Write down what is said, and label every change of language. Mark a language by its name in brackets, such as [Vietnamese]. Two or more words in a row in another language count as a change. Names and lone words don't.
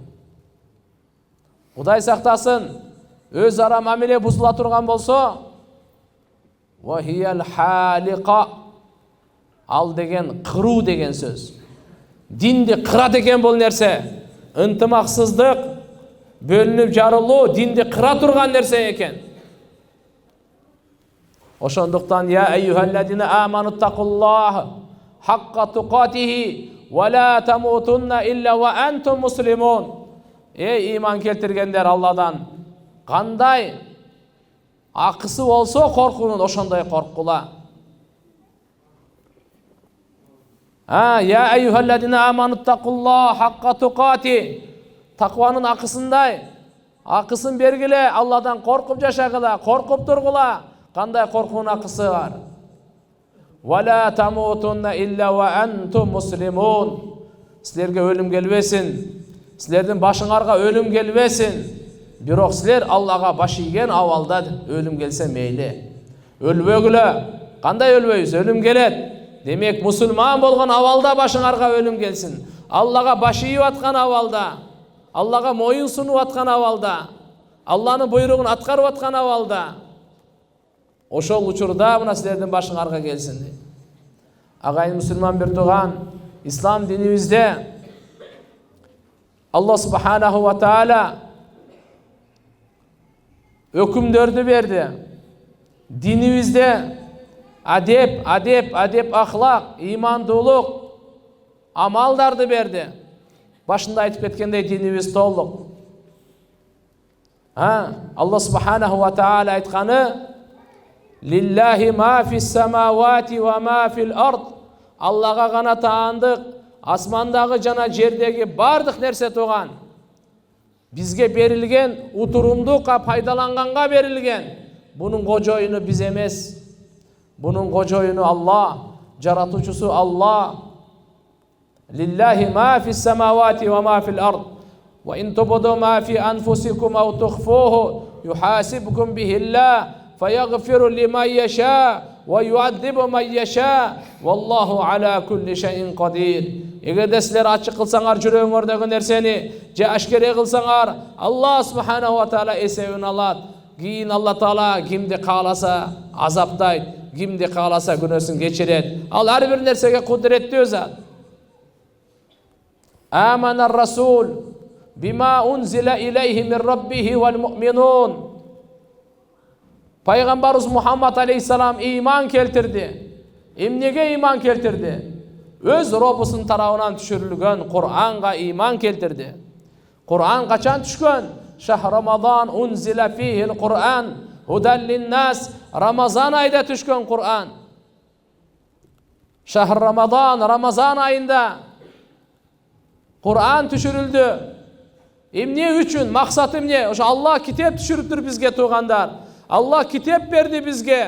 [Kyrgyz] Кудай сактасын, өз ара мамиле бузула турган болсо, [Arabic] وهي الحالقة. [Kyrgyz] Ал деген кыруу деген сөз. Динди кырат экен бул нерсе. Ынтымаксыздык, бөлүнүп жарылуу динди кыра турган нерсе экен. [Arabic] Ошондуктан يا أيها الذين آمنوا اتقوا الله حق تقاته ولا تموتن إلا وأنتم مسلمون. [Kyrgyz] Эй иман келтиргендер, Алладан кандай акысы болсо коркунун, ошондой коркула. [Arabic] يا أيها الذين آمنوا اتقوا الله حق تقاته. [Kyrgyz] Такванын акысындай акысын бергиле, Алладан коркуп жашагыла, коркуп тургула. Кандай коркуунун акысы бар? [Arabic] ولا تموتن إلا وأنتم مسلمون. [Kyrgyz] Силерге өлүм келбесин, силердин башыңарга өлүм келбесин. Бирок силер Аллага баш ийген абалда өлүм келсе мейли. Өлбөгүлө. Кандай өлбөйбүз? Өлүм келет. Демек мусулман болгон абалда башыңарга өлүм келсин. Аллага баш ийип аткан абалда, Аллага моюн сунуп аткан абалда, Алланын буйругун аткарып аткан абалда. Ошол учурда мына силердин башыңарга келсин дейт. Агайын мусулман бир тууган, ислам динибизде [Arabic] الله سبحانه وتعالى [Kyrgyz] өкүмдөрдү берди. Динибизде адеп, ахлак, имандуулук, амалдарды берди. Башында айтып кеткендей динибиз толук. [Arabic] الله سبحانه وتعالى айтканы: "لله ما في السماوات وما في الأرض." [Kyrgyz] Аллага гана таандык, асмандагы жана жердеги бардык нерсе туган. Бизге берилген, утурумдукка пайдаланганга берилген. Бунун кожоюну биз эмес. Бунун кожоюну Аллах, жаратуучусу Аллах. [Arabic] لله ما في السماوات وما في الأرض. وإن تبدوا ما في أنفسكم أو تخفوه يحاسبكم به الله فيغفر لمن يشاء ويعذب من يشاء والله على كل شيء قدير. [Kyrgyz] Эгерде силер ачык кылсаңар жүрөгүңөрдөгү нерсени, же ашкере кылсаңар, [Arabic] الله سبحانه وتعالى [Kyrgyz] эсебин алат. Кийин Аллах таала кимди кааласа азаптайт, кимди кааласа күнөөсүн кечирет. Ал ар бир нерсеге кудуреттүү зат. [Arabic] آمن الرسول بما أنزل إليه من ربه والمؤمنون. [Kyrgyz] Пайгамбарыбыз Мухаммад алейхиссалам иман келтирди. Эмнеге иман келтирди? Өз Роббусунун тарабынан түшүрүлгөн Кур'анга иман келтирди. Кур'ан качан түшкөн? [Arabic] شهر رمضان أنزل فيه القرآن هدى للناس. [Kyrgyz] Рамазан айда түшкөн Кур'ан. Шахр Рамазан айында Кур'ан түшүрүлдү. Эмне үчүн? Максаты эмне? Ошо Аллах китеп түшүрүптүр бизге туугандар. Аллах китеп берди бизге.